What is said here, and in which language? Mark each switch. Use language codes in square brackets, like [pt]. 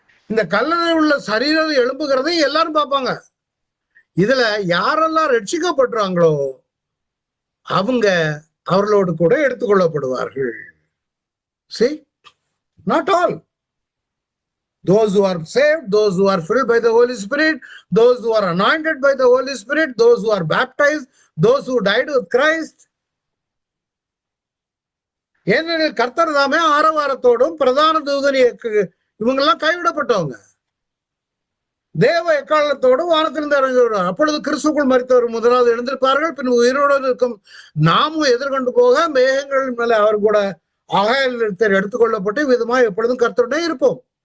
[ta] இந்த கல்லறையில் உள்ள சரீரம் எழும்புகிறதை எல்லாரும் பார்ப்பாங்க. இதுல யாரெல்லாம் ரட்சிக்கப்பட்டுறாங்களோ அவங்க அவர்களோடு கூட எடுத்துக்கொள்ளப்படுவார்கள். [en] See, not all. Those who are saved, those who are filled by the Holy Spirit, those who are anointed by the Holy Spirit, those who are baptized, those who died with Christ. [ta] ஏனெனில் கர்த்தர் தாமே ஆரவாரத்தோடும் பிரதான தூதன் இவங்கெல்லாம் கைவிடப்பட்டவங்க. தேவ எக்காலத்தோடு வானத்திலிருந்து இறங்கி வருவார். அப்பொழுது கிறிஸ்துக்குள் மரித்தவர் முதலாவது எழுந்திருப்பார்கள். பின் உயிரோடு இருக்கும் நாமும் எதிர்கொண்டு போக மேகங்கள் மேல அவர் கூட ஆகாயத்தில் எடுத்துக்கொள்ளப்பட்டு விதமா எப்பொழுதும் கர்த்தருடனே இருப்போம்.